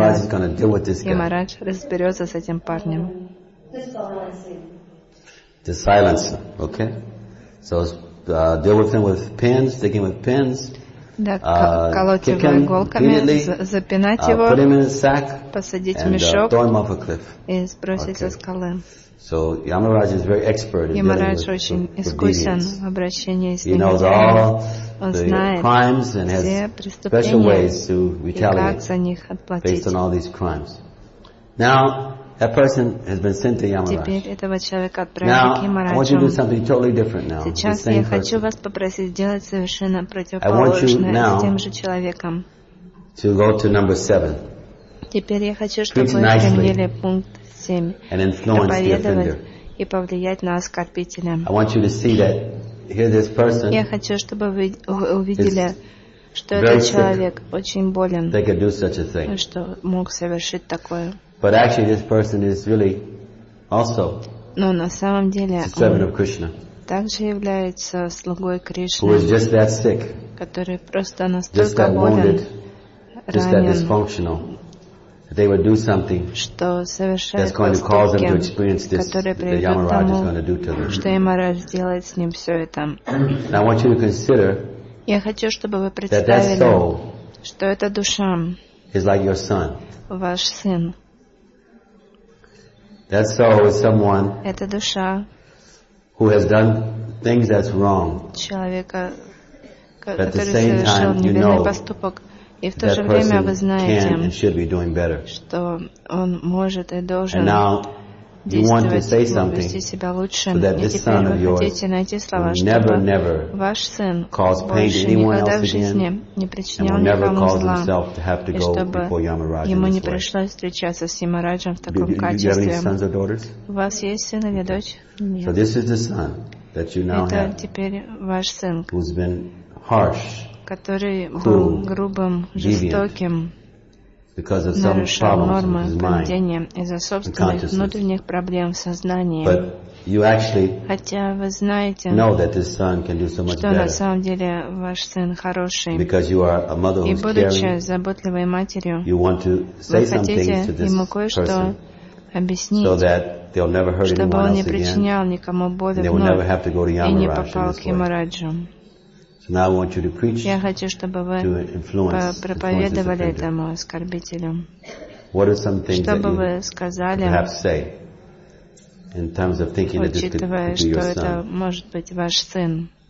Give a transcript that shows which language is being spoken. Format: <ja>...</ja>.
<en>Yamaraj is going to deal with this guy.</en> <ru>Yamaraj разберется с этим парнем.</ru> <en>To silence him, okay? So deal with him with pins, stick him with pins.</en> <ru>Да, колоть его иголками, запинать его, посадить в мешок и сбросить со скалы.</ru> <en>So Yamaraj is very expert in dealing with deviants. He knows all the crimes and has special ways to retaliate based on all these crimes. Now that person has been sent to Yamaraj. Now I want you to do something totally different now.</en> <ru>Сейчас я хочу вас попросить сделать совершенно противоположное тем же человеком.</ru> <en>To go to number 7.</en> <ru>Теперь я хочу, чтобы вы приняли пункт 7.</ru> <en>And influence the offender.</en> <ru>И повлиять на оскорбителя.</ru> <en>I want you to see that here this person.</en> <ru>Я хочу, чтобы вы увидели, что этот человек очень болен.</ru> <en>They could do such a thing.</en> <ru>Что мог совершить такое.</ru> <en>But actually, this person is really also a servant of Krishna.</en> <ru>Также является слугой Кришны.</ru> <en>Who is just that sick?</en> <ru>Который просто настолько болен, ранен,</ru> <en>just that dysfunctional. They would do something that's going to cause them to experience this. That Yamaraj is going to do to them.</en> <ru>Что Yamaraj сделает с ним все это?</ru> <en>And I want you to consider.</en> <ru>Я хочу, чтобы вы представили, что эта душа</ru> <en>is like your son.</en> <ru>Ваш сын.</ru> <en>That soul is someone who has done things that's wrong.</en> <ru>Человека,</ru> <en>but at the same time, you know</en> <ru>поступок,</ru> <en>that person can and should be doing better. And now you want to say something so that this son of yours will never cause pain to anyone else again and will never cause himself to have to go before Yamaraj in this way. Do you have any sons or daughters? Okay. So this is the son that you now have who's been harsh, cruel,</en> <ru>грубым,</ru> <en>deviant. Because of some problems in his mind,</en> <ru>из-за собственных внутренних проблем в сознании.</ru> <en>But you actually</en> <ru>хотя вы знаете,</ru> <en>know that this son can do so much</en> <ru>что</ru> <en>better.</en> <ru>На самом деле ваш сын хороший.</ru> <en>Because you are a mother who's</en> <ru>и будучи</ru> <en>caring,</en> <ru>заботливой матерью,</ru> <en>you want to say something to this</en> <ru>ему кое-что</ru> <en>person</en> <ru>объяснить,</ru> <en>so that they'll never hurt</en> <ru>чтобы</ru> <en>anyone</en> <ru>он</ru> <en>else</en> <ru>не причинял никому боли</ru> <en>and they will never have to go to Yamaraj</en> <ru>и не попал к Yamaraj'у.</ru> <en>So now I want you to preach</en> <ru>я хочу, чтобы вы</ru> <en>to influence,</en> <ru>проповедовали этому оскорбителю.</ru> <en>What are some things</en> <ru>чтобы</ru> <en>that you</en> <ru>вы сказали,</ru> <en>could perhaps say in terms of thinking that this could be your son?</en>